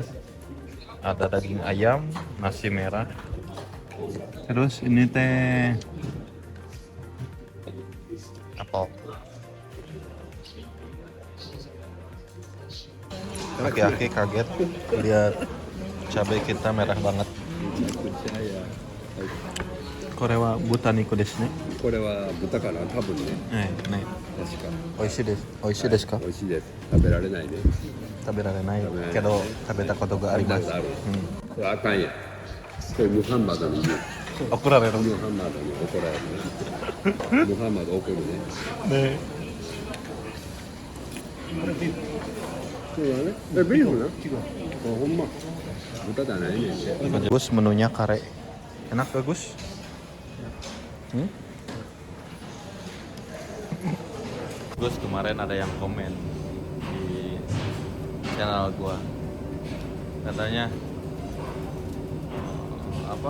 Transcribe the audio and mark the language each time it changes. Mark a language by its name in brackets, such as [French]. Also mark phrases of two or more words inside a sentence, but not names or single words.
[Indonesian] Ada daging ayam, nasi merah, terus ini teh apel. Aki-aki kaget lihat cabai kita merah banget. [Japanese] これは豚肉ですね. これは豚かな多分ね。ね、確か。美味しいです。美味しいですか? 美味しいです。食べられないね。 Taberarenai, 食べられないけど食べたことが食べた arimasu. ことある。これあかんや。これムハンマドに言う。 Okurareru. ムハンマドに怒られるね。ムハンマド怒るね。 Ne. そうだね。ビーフな？違う。ほんま。豚じゃないねんて。 [Indonesian] Gus menunya kare. Enak gak Gus? Gus kemarin ada yang komen di channel gua. Katanya apa?